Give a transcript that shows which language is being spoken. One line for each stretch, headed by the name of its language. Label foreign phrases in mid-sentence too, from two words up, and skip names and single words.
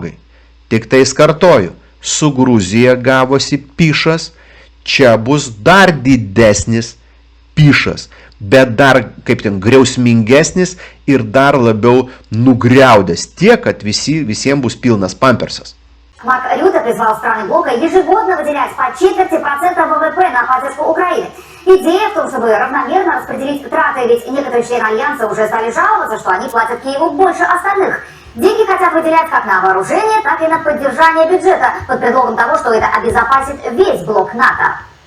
Lithuanian: Tik tai kartoju, su Gruzija gavosi pišas, čia bus dar didesnis pišas, bet dar kaip ten griausmingesnis ir dar labiau nugriaudęs tiek, kad visiems bus pilnas pampersas.
Russian: Марк Рюте призвал страны блока ежегодно выделять по 0,25% ВВП на поддержку Украины. Идея в том, чтобы равномерно распределить траты, ведь некоторые члены Альянса уже стали жаловаться, что они платят Киеву больше остальных. Деньги хотят выделять как на вооружение, так и на поддержание бюджета, под предлогом того, что это обезопасит весь блок НАТО.